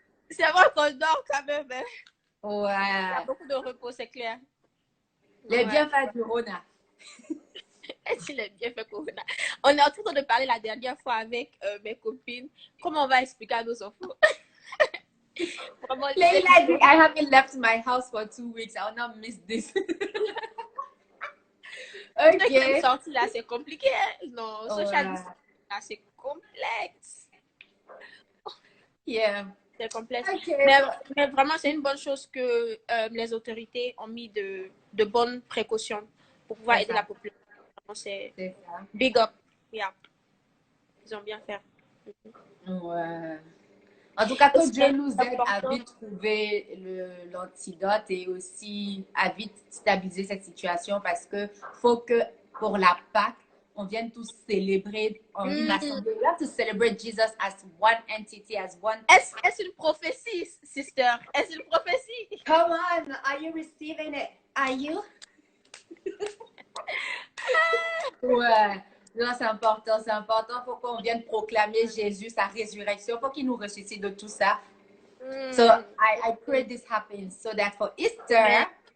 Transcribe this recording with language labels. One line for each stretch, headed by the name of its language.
French: C'est vrai qu'on dort quand même. Hein. Ouais. Il y a beaucoup de repos, c'est clair. Les bienfaits du Rona. Est-ce les bienfaits Corona? On est en train de parler la dernière fois avec mes copines. Comment on va expliquer à nos enfants? Vraiment, Leila dit,
English: I haven't left my house for 2 weeks. I will not miss this. Ok.
French: Sortie là, c'est compliqué. Hein? Non, social distancing là, c'est complexe.
English: Yeah.
French: C'est complexe.
English: Okay.
French: Mais vraiment, c'est une bonne chose que les autorités ont mis de bonnes précautions pour pouvoir aider la population. C'est big up. Yeah. Ils ont bien fait. Ouais. En tout cas, que Dieu nous aide à vite trouver l'antidote et aussi à vite stabiliser cette situation parce que faut que pour la Pâque, on vienne tous célébrer en une assemblée.
English: We have to celebrate Jesus as one entity, as one.
French: Est-ce une prophétie, sister? Est-ce une prophétie?
English: Come on, are you receiving it? Are you?
French: Ouais. Non, c'est important, c'est important. Il faut qu'on vienne proclamer Jésus, sa résurrection. Il faut qu'il nous ressuscite de tout ça.
English: So I pray this happens so that for Easter,